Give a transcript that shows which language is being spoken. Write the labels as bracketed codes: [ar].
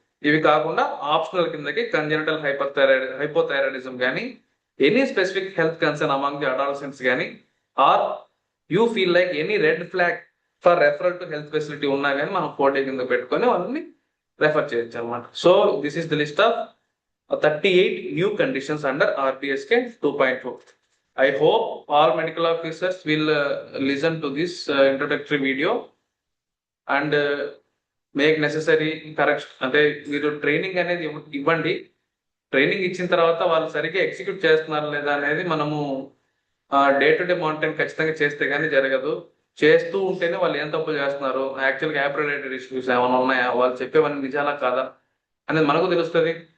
[te] ఇవి కాకుండా ఆప్షనల్ కిందకి కంజెనిటల్ హైపోథైరాయిడిజం కానీ, [en] any specific health concern among the adolescents [te] కానీ, [en] are you feel like any red flag for referral to health facility [te] ఉన్నా కానీ మనం 4 కింద పెట్టుకొని వాళ్ళని రెఫర్ చేయొచ్చు అనమాట. [en] So this is the list of 38 new conditions under RBSK 2.2. I hope all medical officers will listen to this introductory video and make necessary correction. [te] అంటే మీరు ట్రైనింగ్ అనేది ఇవ్వండి. ట్రైనింగ్ ఇచ్చిన తర్వాత వాళ్ళు సరిగ్గా ఎగ్జిక్యూట్ చేస్తున్నారు లేదా అనేది మనము డే టు డే మానిటరింగ్ ఖచ్చితంగా చేస్తే కానీ జరగదు. చేస్తూ ఉంటేనే వాళ్ళు ఏం తప్పులు చేస్తున్నారు, యాక్చువల్గా యాప్ రిలేటెడ్ ఇష్యూస్ ఏమైనా ఉన్నాయా, వాళ్ళు చెప్పేవన్నీ నిజాలా కాదా అనేది మనకు తెలుస్తుంది.